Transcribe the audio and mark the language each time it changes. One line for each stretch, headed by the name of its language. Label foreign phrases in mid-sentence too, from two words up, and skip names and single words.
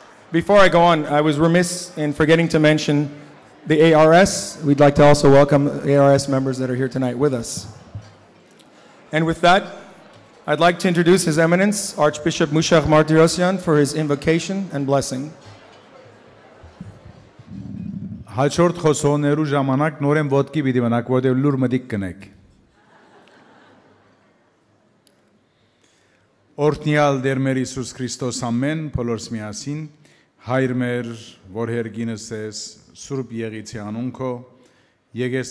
English: Before I go on, I was remiss in forgetting to mention the ARS. We'd like to also welcome ARS members that are here tonight with us. And with that, I'd like to introduce His Eminence, Archbishop Mushach Martirosyan, for his invocation and blessing.
Armenian: Հաջորդ խոսողներու ժամանակ նորեն ոտքի պիտի մնաք, որտեղ լուր մտիկ կնեք։ Օրհնյալ Տեր մեր Հիսուս Քրիստոս ամեն, բոլորս միասին, Հայր մեր, որ հերգինս ես, Սուրբ Եղիցի անուն քո, Եղես